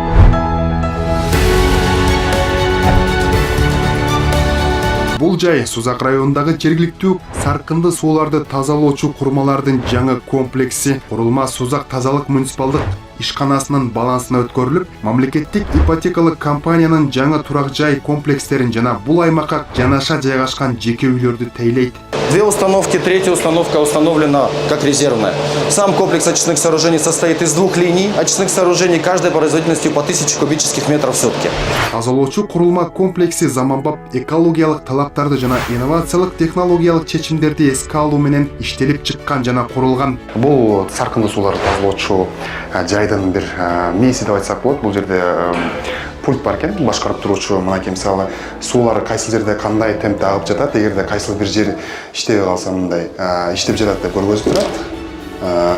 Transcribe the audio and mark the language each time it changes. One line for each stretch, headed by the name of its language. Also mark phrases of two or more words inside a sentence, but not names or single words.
Kyrgyz: Бул жай Сузак районундагы жергиликтүү саркынды сууларды тазалоочу курмалардын жаңы комплекси. Курулма Сузак тазалык муниципалдык ишканасынын балансына өткөрүлүп, мамлекеттик ипотекалык компаниянын жаңы турак жай комплекстерин жана бул аймакка жанаша жайгашкан жеке үйлөрдү тейлейт.
Russian: 2 установки, 3-я установка установлена как резервная. Сам комплекс очистных сооружений состоит из 2 линий очистных сооружений, каждая производительностью по 1000 кубических метров в сутки.
Kyrgyz: Тазалоочу курулма комплекси заманбап экологиялык талаптарды жана инновациялык технологиялык чечимдерди эске алуу менен иштелип чыккан жана курулган. Бул саркынды сууларды тазалоочу жайдын бир мээси деп айтсак болот. Бул жерде пульт бар экен, башкарып туруучу. Мынакей мисалы суулар кайсы жерде кандай темпте агып жатат, эгерде кайсыл бир жер иштебей калса мындай иштеп жатат деп көргөзүп турат.